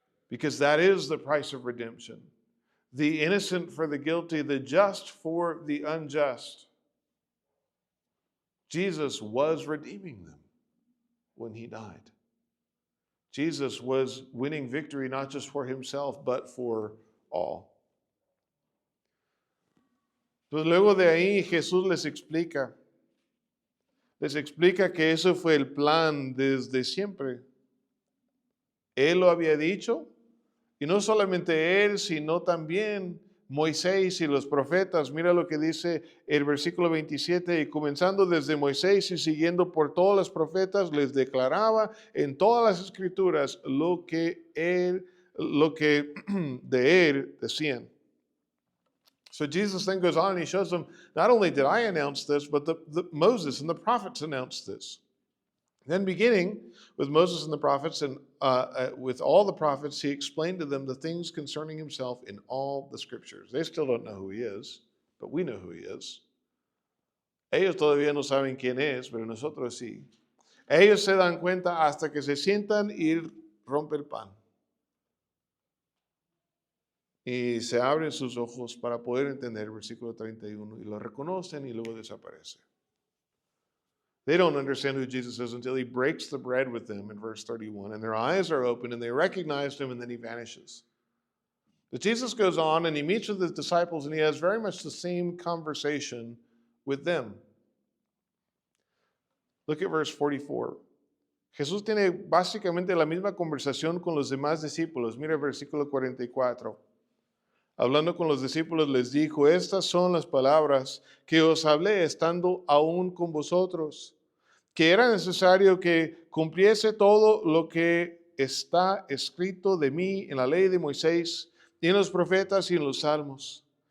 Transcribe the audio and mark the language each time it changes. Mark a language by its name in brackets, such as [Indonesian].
[English] Because that is the price of redemption. The innocent for the guilty, the just for the unjust. Jesus was redeeming them when he died. Jesus was winning victory not just for himself, but for all. [Spanish] Pues luego de ahí Jesús les explica que eso fue el plan desde siempre. Él lo había dicho, y no solamente él, sino también Moisés y los profetas. Mira lo que dice el versículo 27, y comenzando desde Moisés y siguiendo por todos los profetas, les declaraba en todas las escrituras lo que de él decían. [English] So Jesus then goes on and he shows them, not only did I announce this, but Moses and the prophets announced this. Then beginning with Moses and the prophets and with all the prophets, he explained to them the things concerning himself in all the scriptures. They still don't know who he is, but we know who he is. [Spanish] Ellos todavía no saben quién es, pero nosotros sí. Ellos se dan cuenta hasta que se sientan y rompe el pan. Y se abren sus ojos para poder entender el versículo 31 y lo reconocen y luego desaparece. [English] They don't understand who Jesus is until he breaks the bread with them in verse 31, and their eyes are open and they recognize him, and then he vanishes. But Jesus goes on and he meets with his disciples and he has very much the same conversation with them. Look at verse 44. [Spanish] Jesús tiene básicamente la misma conversación con los demás discípulos. Mira el versículo 44. Hablando con los discípulos les dijo, estas son las palabras que os hablé estando aún con vosotros, que era necesario que cumpliese todo lo que está escrito de mí en la ley de Moisés y en los profetas y en los salmos.